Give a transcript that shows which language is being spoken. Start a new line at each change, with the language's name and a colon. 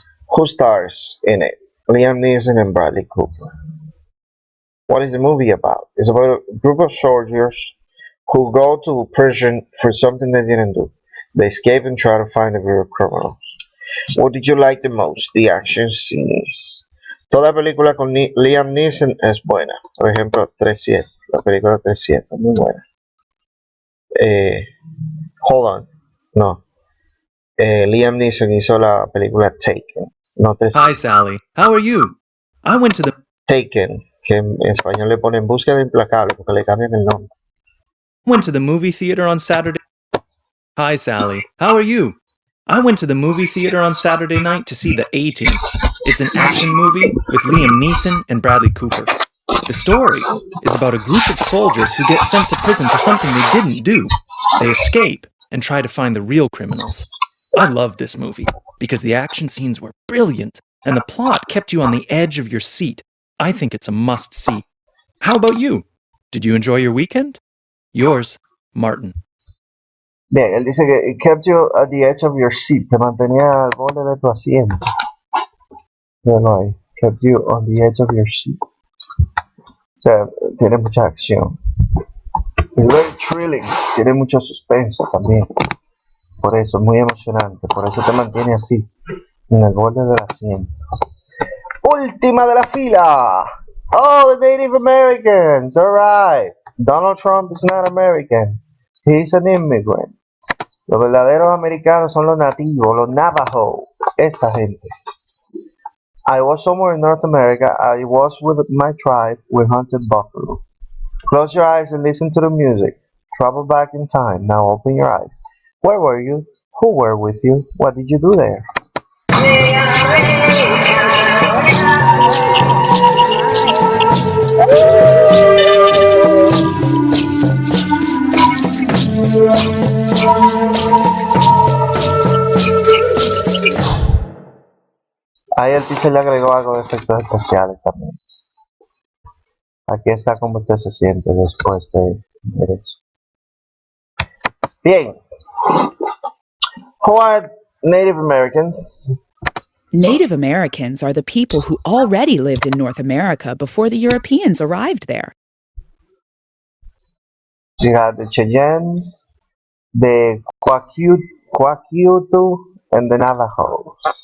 English: Who stars in it? Liam Neeson and Bradley Cooper. What is the movie about? It's about a group of soldiers who go to prison for something they didn't do. They escape and try to find the real criminals. What did you like the most? The action scenes.
Spanish: Toda película con Liam Neeson es buena. Por ejemplo, 3-7. La película 3-7. Muy buena.
English: Hold on.
Spanish: No. Liam Neeson hizo la película Taken. No 3-7.
English: Hi, Sally. How are you? I went to the Taken.
Spanish: Que en español le ponen Búsqueda Implacable porque le cambian el nombre.
English: Went to the movie theater on Saturday. Hi, Sally. How are you? I went to the movie theater on Saturday night to see The A-Team. It's an action movie with Liam Neeson and Bradley Cooper. The story is about a group of soldiers who get sent to prison for something they didn't do. They escape and try to find the real criminals. I love this movie because the action scenes were brilliant and the plot kept you on the edge of your seat. I think it's a must-see. How about you? Did you enjoy your weekend? Yours, Martin.
Spanish: Bien, él dice que
English: it kept you at the edge of your seat.
Spanish: Te mantenía al borde de tu asiento. Bueno, ahí.
English: Kept you on the edge of your seat.
Spanish: O sea, tiene mucha acción.
English: It's very thrilling,
Spanish: tiene mucho suspenso también. Por eso, muy emocionante. Por eso te mantiene así, en el borde del asiento. Última de la fila.
English: Oh, the Native Americans. All right. Donald Trump is not American. He's an immigrant.
Spanish: Los verdaderos americanos son los nativos, los Navajo. Esta gente.
English: I was somewhere in North America. I was with my tribe. We hunted buffalo. Close your eyes and listen to the music. Travel back in time. Now open your eyes. Where were you? Who were with you? What did you do there?
Spanish: Ahí el teacher le agregó algo de efectos especiales también. Aquí está como usted se siente después de ver eso. Bien.
English: Who are Native Americans? Native Americans are the people who already lived in North America before the Europeans arrived there. You have the Cheyennes, the Kwakiutu, and the Navajos.